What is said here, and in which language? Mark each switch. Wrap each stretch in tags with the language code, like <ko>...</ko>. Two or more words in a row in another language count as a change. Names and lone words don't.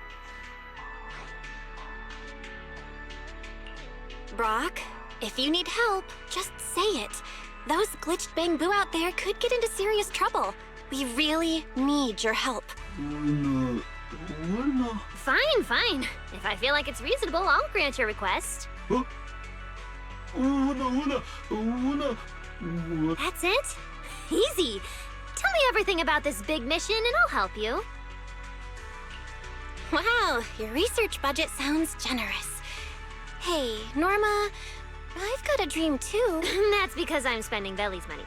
<en>Brock, if you need help, just say it. Those glitched Bangboo out there could get into serious trouble. We really need your help. Una. Una. Fine, fine. If I feel like it's reasonable, I'll grant your request. Huh? Una. Una. Una. Una. That's it? Easy. Tell me everything about this big mission and I'll help you. Wow, your research budget sounds generous. Hey, Norma, I've got a dream too. That's because I'm spending Belly's money.</en>